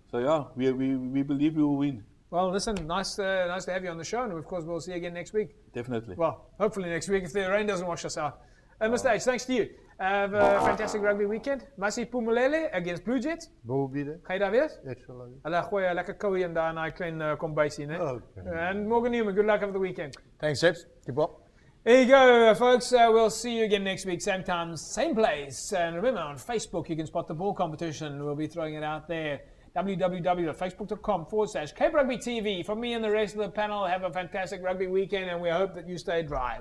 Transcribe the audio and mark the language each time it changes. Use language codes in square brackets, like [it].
[en] So yeah, we believe we will win. Well, listen, nice to have you on the show, and of course we'll see you again next week. Definitely. Well, hopefully next week if the rain doesn't wash us out. Mr. H, thanks to you. Have a fantastic rugby weekend. Masi Pumelele against Blue Jets. We'll be there. [af] Ga je daar wees? Ek sal daar wees. Hulle gooi 'n lekker koue en daar in daai klein kombuisie, né? [en] Okay. And Morgan Newman, good luck over the weekend. Thanks, James. Keep up. There you go, folks. We'll see you again next week, same time, same place. And remember, on Facebook, you can spot the ball competition. We'll be throwing it out there. www.facebook.com/Cape Rugby TV. From me and the rest of the panel, have a fantastic rugby weekend, and we hope that you stay dry.